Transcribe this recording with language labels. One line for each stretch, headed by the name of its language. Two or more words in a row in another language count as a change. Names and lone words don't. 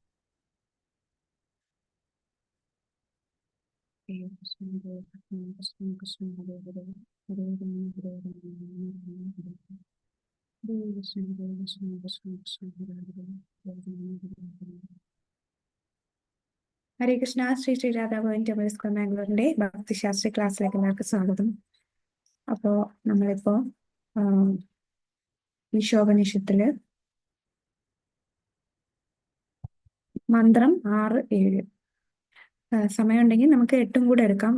Sanskrit: हरे कृष्ण हरे कृष्ण कृष्ण कृष्ण हरे हरे हरे राम हरे राम राम राम हरे हरे. हरे कृष्ण हरे कृष्ण कृष्ण कृष्ण हरे हरे हरे राम हरे राम. ഹരേ കൃഷ്ണ.
Malayalam: ശ്രീ ശ്രീ രാധാഭവൻ ടെമ്പിൾ സ്ക്വയർ ബാംഗ്ലൂരിന്റെ ഭക്തിശാസ്ത്രി ക്ലാസ്സിലേക്ക് എല്ലാവർക്കും സ്വാഗതം. അപ്പോ നമ്മളിപ്പോ ഈശോപനിഷത്തില് മന്ത്രം 6, 7 സമയമുണ്ടെങ്കിൽ നമുക്ക് 8 കൂടെ എടുക്കാം.